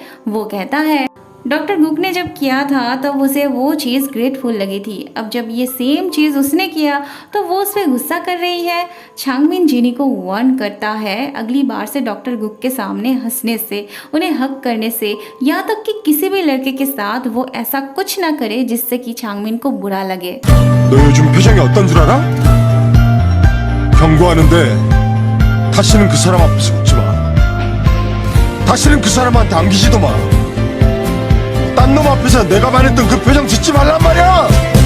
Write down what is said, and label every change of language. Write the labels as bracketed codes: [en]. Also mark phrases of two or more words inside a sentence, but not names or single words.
[hi] वो कहता है डॉक्टर गुक ने जब किया था तब उसे वो चीज़ ग्रेटफुल लगी थी, अब जब ये सेम चीज़ उसने किया तो वो उस पर गुस्सा कर रही है। चांगमिन जीनी को वार्न करता है अगली बार से डॉक्टर गुक के सामने हंसने से, उन्हें हक करने से, यहाँ तक कि किसी भी लड़के के साथ वो ऐसा कुछ ना करे जिससे कि चांगमिन को बुरा लगे। [ko] 너 요즘 표정이 어떤 줄 알아? 경고하는데 다시는 그 사람 앞에서 웃지 마. 다시는 그 사람한테 안기지도 마. 딴 놈 앞에서 내가 말했던 그 표정 짓지 말란 말이야.